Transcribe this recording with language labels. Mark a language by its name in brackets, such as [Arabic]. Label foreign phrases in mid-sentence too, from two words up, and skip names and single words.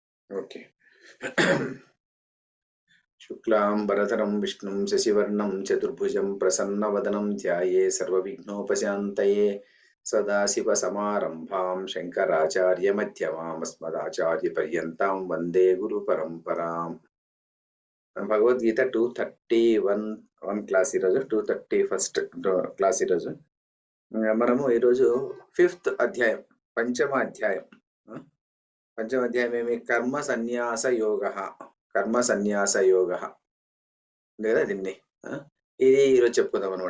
[Telugu] ओके [Sanskrit] शुक्लांबरधरं विष्णुं शशिवर्णं चतुर्भुजं प्रसन्नवदनं ध्याये सर्वविघ्नोपशान्तये सदाशिवसमारम्भां शङ्कराचार्यमध्यमाम् अस्मदाचार्यपर्यन्तां वन्दे गुरुपरम्पराम् [Telugu] భగవద్గీత 231 క్లాస్ ఈరోజు 231 క్లాస్ ఈరోజు మనము ఈరోజు 5th అధ్యాయం పంచమ అధ్యాయం ఏమి కర్మ సన్యాస యోగ లేదా దీన్ని ఇది ఈరోజు చెప్పుకుందాం అనమాట.